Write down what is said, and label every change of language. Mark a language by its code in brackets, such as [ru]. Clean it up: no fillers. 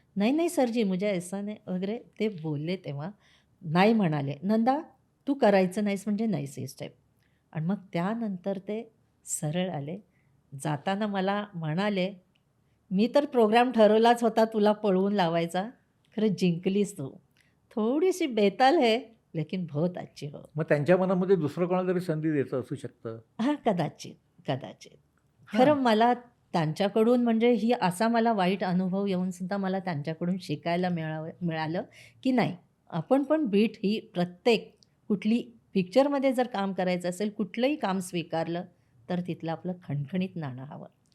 [hi] "नहीं, नहीं सरजी मुझे ऐसा नहीं" [mr] वगैरे ते बोलले तेव्हा. नाही म्हणाले, "नंदा तू करायचं नाहीस म्हणजे नाहीस ही स्टेप." आणि मग त्यानंतर ते सरळ आले. जाताना मला म्हणाले, "मी तर प्रोग्राम ठरवलाच होता तुला पळवून लावायचा. खरं जिंकलीस तू. [hi] थोडीशी बेताल है, लेकिन बहुत अच्छी हो." [mr] मग त्यांच्या मनामध्ये दुसरं कोणाला तरी संधी द्यायचं असू शकतं. हां, कदाचित. हां. खरं मला त्यांच्याकडून म्हणजे ही असा मला वाईट अनुभव येऊनसुद्धा मला त्यांच्याकडून शिकायला मिळालं, की नाही, आपण पण बीट ही प्रत्येक कुठली पिक्चरमध्ये जर काम करायचं असेल, कुठलंही काम स्वीकारलं, तर तिथलं आपलं खणखणीत नाणं हवं.